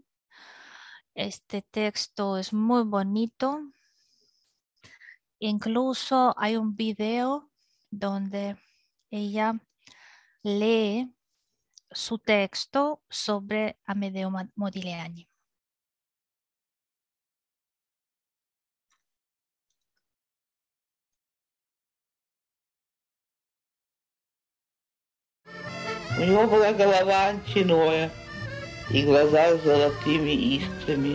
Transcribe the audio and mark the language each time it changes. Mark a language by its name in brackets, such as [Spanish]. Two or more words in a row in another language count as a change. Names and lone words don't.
[Spanish] Este texto es muy bonito. Incluso hay un video donde ella lee su texto sobre Amedeo Modigliani. [Russian] У него была голова анчиноя и глаза с золотыми искрами.